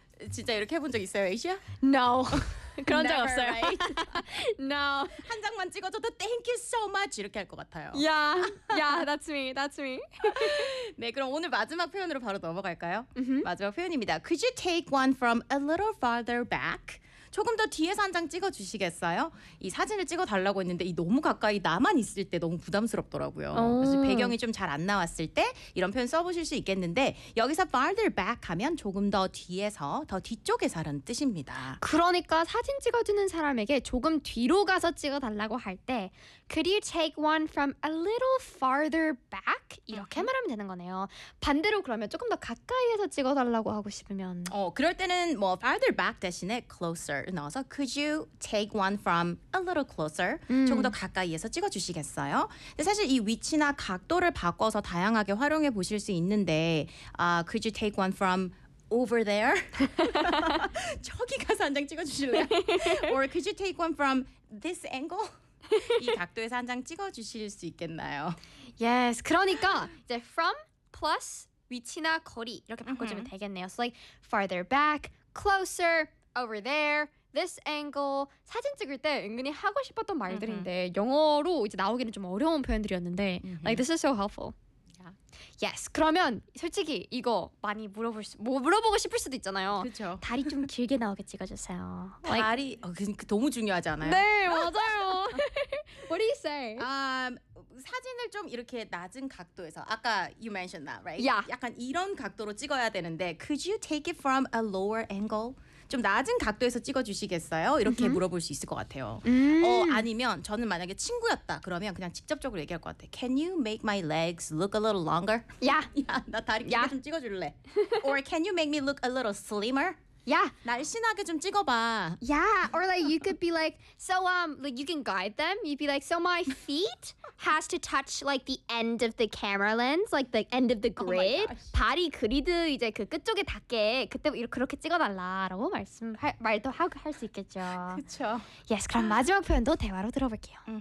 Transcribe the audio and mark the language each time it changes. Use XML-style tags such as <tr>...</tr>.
<ko>진짜 이렇게 해본 적 있어요, 에이시아? No. 그런 적 없어요.</ko> <en>Right? No.</en> <ko>한 장만 찍어줘도</ko> <en>thank you so much</en> <ko>이렇게 할 것 같아요.</ko> <en>Yeah. Yeah, that's me. That's me.</en> <ko>네, 그럼 오늘 마지막 표현으로 바로 넘어갈까요? Mm-hmm. 마지막 표현입니다.</ko> <en>Could you take one from a little farther back?</en> <ko>조금 더 뒤에서 한 장 찍어주시겠어요? 이 사진을 찍어달라고 했는데 이 너무 가까이 나만 있을 때 너무 부담스럽더라고요. 그래서 배경이 좀 잘 안 나왔을 때 이런 표현 써보실 수 있겠는데 여기서 farther back 하면 조금 더 뒤에서 더 뒤쪽에서라는 뜻입니다. 그러니까 사진 찍어주는 사람에게 조금 뒤로 가서 찍어달라고 할 때</ko> <en>Could you take one from a little farther back?</en> <ko>이렇게 말하면 되는 거네요. 반대로 그러면 조금 더 가까이에서 찍어달라고 하고 싶으면 그럴 때는 뭐 farther back 대신에 close 넣어서</ko> <en>Could you take one from a little closer?</en> <ko>조금 더 가까이에서 찍어주시겠어요? 근데 사실 이 위치나 각도를 바꿔서 다양하게 활용해 보실 수 있는데</ko> <en>Could you take one from over there?</en> <ko>저기 가서 한 장 찍어주실래요?</ko> <en>Or could you take one from this angle?</en> <ko>이 각도에서 한 장 찍어주실 수 있겠나요? Yes, 그러니까 이제 from plus 위치나 거리 이렇게 바꿔주면 mm-hmm. 되겠네요.</ko> <en>So like farther back, closer, over there, this angle.</en> <ko>사진 찍을 때 은근히 하고 싶었던 말들인데 mm-hmm. 영어로 이제 나오기는 좀 어려운 표현들이었는데 mm-hmm.</ko> <en>like this is so helpful. Yeah. Yes.</en> <ko>그러면 솔직히 이거 많이 물어보고 싶을 수도 있잖아요. 그렇죠. 다리 좀 길게 나오게 찍어주세요. Like, 다리 너무 중요하지 않아요? 네, 맞아요.</ko> <en>What do you say?</en> <ko>사진을 좀 이렇게 낮은 각도에서 아까</ko> <en>you mentioned that, right? Yeah.</en> <ko>약간 이런 각도로 찍어야 되는데</ko> <en>could you take it from a lower angle?</en> <ko>좀 낮은 각도에서 찍어주시겠어요? 이렇게 mm-hmm. 물어볼 수 있을 것 같아요. Mm. 아니면 저는 만약에 친구였다 그러면 그냥 직접적으로 얘기할 것 같아.</ko> <en>Can you make my legs look a little longer? Yeah.</en> <ko>야, 나 다리 yeah. 좀 찍어줄래?</ko> <en>Or can you make me look a little slimmer? Yeah.</en> <ko>날씬하게 좀 찍어봐.</ko> <en>Yeah. Or like you could be like, so like you can guide them. You'd be like, so my feet has to touch like the end of the camera lens, like the end of the grid. Oh</en> <ko>발이 그리드 이제 그 끝쪽에 닿게 그때 이렇게 그렇게 찍어달라라고 말씀 말도 하고 할 수 있겠죠. 그렇죠.</ko> <en>Yes.</en> <ko>그럼 마지막 표현도 대화로 들어볼게요.</ko>